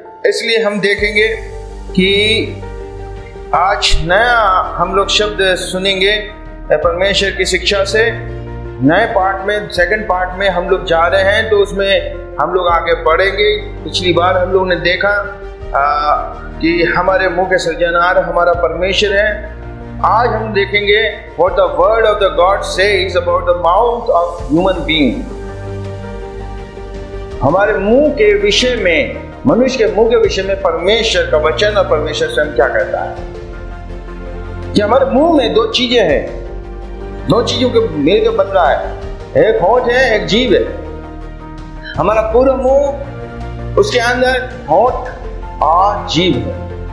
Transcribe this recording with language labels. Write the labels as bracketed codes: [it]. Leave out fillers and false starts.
[hi] इसलिए हम देखेंगे कि आज नया हम लोग शब्द सुनेंगे परमेश्वर की शिक्षा से। नए पार्ट में, सेकंड पार्ट में हम लोग जा रहे हैं, तो उसमें हम लोग आगे बढ़ेंगे। पिछली बार हम लोग ने देखा कि हमारे मुंह के सृजनहार हमारा परमेश्वर है। आज हम देखेंगे [en] what the word of the God says about the mouth of human being। [hi] हमारे मुंह के विषय में, मनुष्य के मुंह के विषय में परमेश्वर का वचन और परमेश्वर स्वयं क्या कहता है। कि हमारे मुंह में 2 चीजें हैं, 2 चीजों के मिलकर बन रहा है। एक होठ है, एक जीभ है। हमारा पूरा मुंह, उसके अंदर होठ और जीभ है।